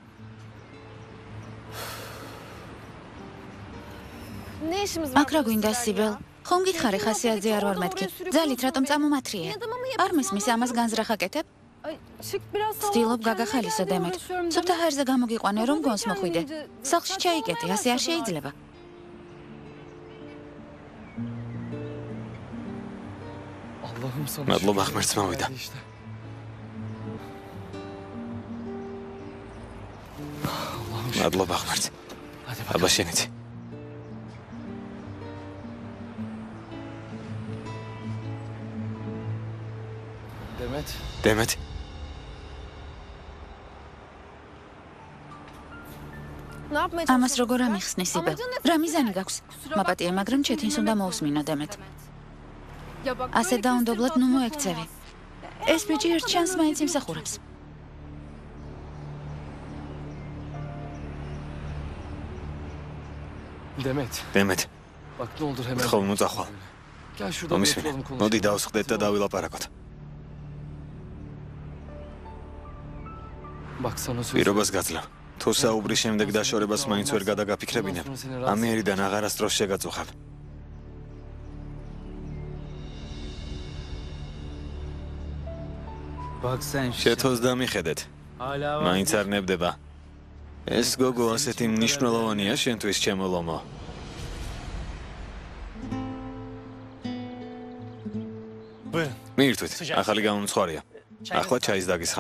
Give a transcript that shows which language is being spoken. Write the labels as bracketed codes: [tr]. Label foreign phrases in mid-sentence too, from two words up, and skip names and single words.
[ka] აქ რა გვინდა სიბელ? ხომ გითხარი ხასიათზე არ ვარ მეთქი. ძალით რატომ წამომათრიე? არ მისმის ამას განზრახაკეთებ? ცდილობ გაგახალისო დემეთ. ცოტა ჰაერზე გამოგიყვანე რომ გონს მოხვიდე. სახლში ჩაიკეტი, ასე არ შეიძლება. [tr] Allah'ım sana [ka] მადლობა [tr] şükür. [ka] ღმერთს მოვიდა. [tr] İşte. [ka] მადლობა ღმერთს. [tr] Hadi [ka] აბა [tr] bakalım. [ka] შენიც. Demet. დემეთ, ამას როგორ ამიხსნი სიბელ? რა მიზანი გაქვს? მაპატიე, მაგრამ ჩეთინს უნდა მოусმინო დემეთ. ასე დაუნდობლად ნუ მოექცევი. ეს ბიჭი ერთ ჩანს მაინც იმსახურებს. Demet. დემეთ, [tr] Bak ne olur hemen. [ka] ხომ ნუ წახვალ. [tr] Gel şurada [ka] მომისმინე. [tr] oturalım konuşalım. [ka] მოდი დავსხდეთ და დავილაპარაკოთ. [tr] Bak sana söz. [ka] პირობას გაძლევ. თუ საუბრის შემდეგ დაშორებას მაინც ვერ გადაგაფიქრებინებ, ამიერიდან აღარასდროს შეგაწუხებ. [tr] Bak sen [ka] შეთოს დამიხედეთ. მაინც არ ნებდება. ეს გოგო ასეთი მნიშვნელოვანია შენთვის ჩემო ლომო. მიირთვით, ახალი გამომცხვარია. ახლა ჩაის დაგისხამთ.